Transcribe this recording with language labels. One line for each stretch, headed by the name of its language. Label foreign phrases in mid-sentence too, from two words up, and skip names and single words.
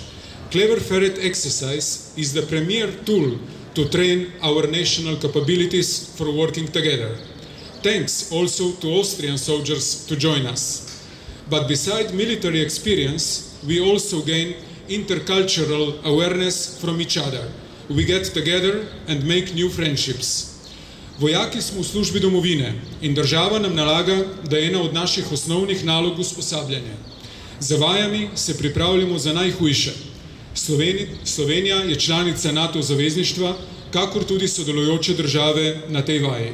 English: Clever Ferret exercise is the premier tool to train our national capabilities for working together. Thanks also to Austrian soldiers to join us. But beside military experience, we also gain intercultural awareness from each other. We get together and make new friendships.
Slovenian: Vojaki smo v službi domovine in država nam nalaga, da je ena od naših osnovnih nalog usposabljanje. Za vajami se pripravljamo za najhujše. Slovenija je članica NATO zavezništva, kakor tudi sodelujoče države na tej vaji.